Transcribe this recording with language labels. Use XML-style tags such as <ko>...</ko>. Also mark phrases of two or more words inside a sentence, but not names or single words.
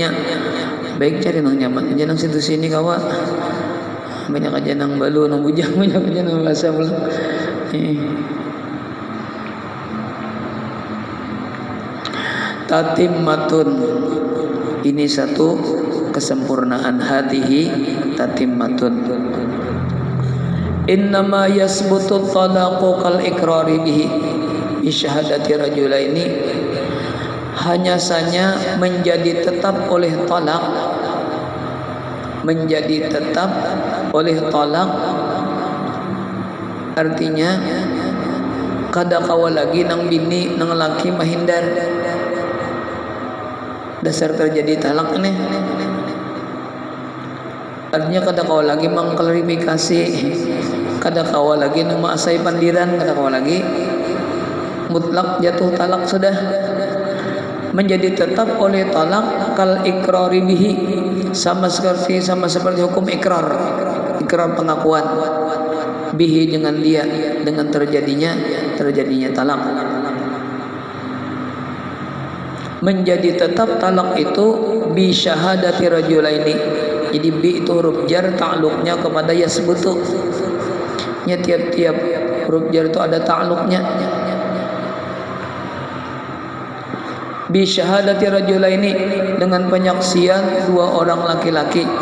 <id>Baik cari nang nyaman aja nang situ sini kawa. Banyak aja nang balu, nang bujang, banyak aja nang bahasa pulang. Tatimmatun, ini satu kesempurnaan</id> <ar>هذه تتمة. إنما يثبت الطلاق كالإقرار به بشهادة رجلين,</ar> <id>hanya saja menjadi tetap oleh talak, menjadi tetap oleh talak artinya kada kawa lagi nang bini nang laki mahindar. Dasar terjadi talak nih, artinya kada kawa lagi mengklarifikasi, kada kawa lagi memaasai pandiran, kada kawa lagi mutlak jatuh talak sudah. Menjadi tetap oleh talak</id> <ar>كالإقرار به,</ar> <id>sama seperti hukum ikrar pengakuan, bihi dengan dia, dengan terjadinya talak. Menjadi tetap talak itu</id> <ar>بشهادة رجلين.</ar> <id>Jadi bi itu huruf jar, ta'alluqnya kepada yasbutu. Nya tiap-tiap huruf jar itu ada ta'alluqnya.</id> <ar>بشهادة رجلين,</ar> <id>dengan penyaksian dua orang laki-laki.</id>